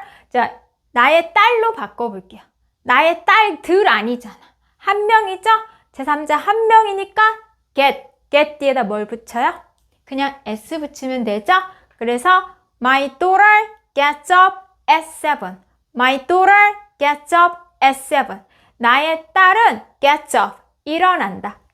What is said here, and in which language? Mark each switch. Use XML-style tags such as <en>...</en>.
<ko>자, 나의 딸로 바꿔볼게요. 나의 딸들 아니잖아. 한 명이죠? 제3자 한 명이니까 get 뒤에다 뭘 붙여요? 그냥 s 붙이면 되죠? 그래서</ko> <en>my daughter gets up at 7. My daughter gets up at 7.</en> <ko>나의 딸은</ko> <en>gets up,</en> <ko>일어난다.</ko>